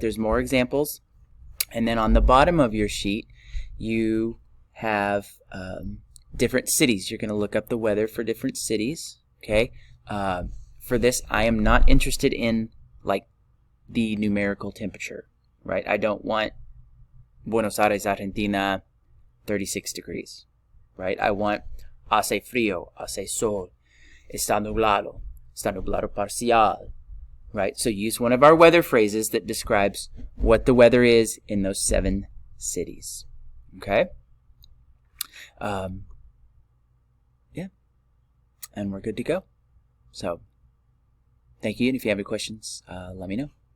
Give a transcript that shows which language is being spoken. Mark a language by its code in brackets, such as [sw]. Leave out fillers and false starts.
[en] There's more examples. And then on the bottom of your sheet, you have different cities. You're going to look up the weather for different cities, okay? For this, I am not interested in, like, the numerical temperature, right? I don't want Buenos Aires, Argentina, 36 degrees, right? I want [es] hace frío, hace sol, está nublado parcial, [en] right? So use one of our weather phrases that describes what the weather is in those 7 cities, okay? Yeah, and we're good to go. So, thank you, and if you have any questions, let me know.